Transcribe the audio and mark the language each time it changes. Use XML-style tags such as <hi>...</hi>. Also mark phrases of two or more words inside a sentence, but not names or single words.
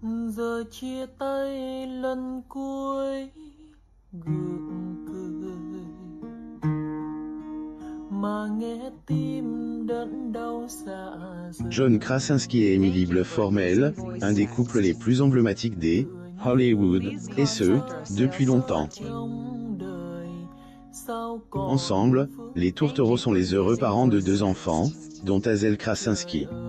<vi>Giờ chia tay lần cuối gượng cười mà nghe tim đớn đau dạ dày.</vi> <fr>John Krasinski et Emily Blunt forment, elles, un des couples les plus emblématiques des Hollywood, et ce, depuis longtemps. Ensemble, les tourtereaux sont les heureux parents de 2 enfants, dont Hazel Krasinski.</fr>